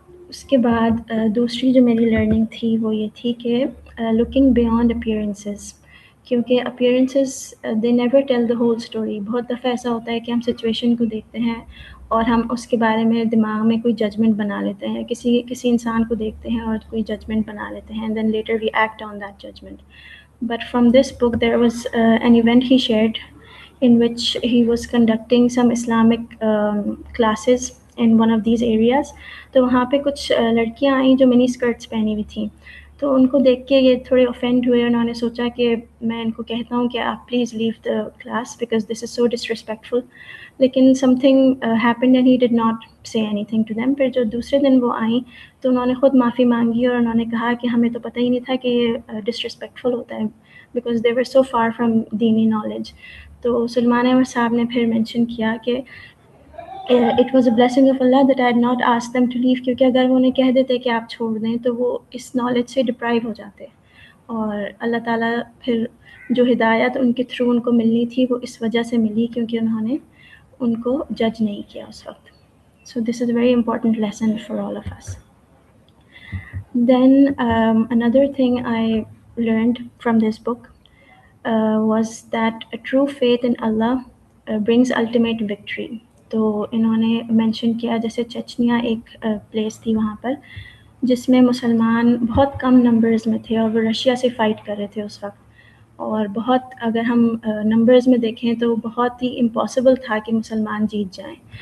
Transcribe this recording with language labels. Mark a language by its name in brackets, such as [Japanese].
[Urdu] उसके बाद दूसरी जो मेरी लर्निंग थी वो ये थी कि [English] looking beyond appearances, [Urdu] क्योंकि [English] Appearances they never tell the whole story. [Urdu] बहुत दफ़ा ऐसा होता है कि हम सिचुएशन को देखते हैं اور ہم اس کے بارے میں دماغ میں کوئی ججمنٹ بنا لیتے ہیں, کسی انسان کو دیکھتے ہیں اور کوئی ججمنٹ بنا لیتے ہیں, [English] and then later we act on that judgment. But from this book there was an event he shared in which he was conducting some Islamic classes in one of these areas. [Urdu] تو وہاں پہ کچھ لڑکیاں آئیں جو منی skirts پہنی ہوئی تھیں, تو ان کو دیکھ کے یہ تھوڑے اوفینڈ ہوئے. انہوں نے سوچا کہ میں ان کو کہتا ہوں کہ آپ [English] Please leave the class because this is so disrespectful. لیکن something happened and he did not say anything to them. [Urdu] پھر جو دوسرے دن وہ آئیں تو انہوں نے خود معافی مانگی اور انہوں نے کہا کہ ہمیں تو پتہ ہی نہیں تھا کہ یہ ڈسرسپیکٹفل ہوتا ہے, [English] because they were so far from [Urdu] دینی نالج. تو سلمان احمد صاحب نے پھر مینشن کیا کہ [English] it was a blessing of Allah that I had not ask them to leave, [Urdu] کیونکہ اگر وہ انہیں کہہ دیتے کہ آپ چھوڑ دیں تو وہ اس نالج سے ڈپرائیو ہو جاتے. اور اللہ تعالیٰ پھر جو ہدایت ان کے تھرو ان کو ملنی تھی وہ اس وجہ سے ملی کیونکہ انہوں نے ان کو جج نہیں کیا اس وقت. [English] So this is a very important lesson for all of us. Then another thing I learned from this book was that a true faith in Allah brings ultimate victory. [Urdu] تو انہوں نے مینشن کیا جیسے چچنیا ایک پلیس تھی وہاں پر جس میں مسلمان بہت کم نمبرز میں تھے اور وہ رشیا سے فائٹ کر رہے تھے اس وقت, اور بہت اگر ہم نمبرز میں دیکھیں تو بہت ہی امپاسبل تھا کہ مسلمان جیت جائیں.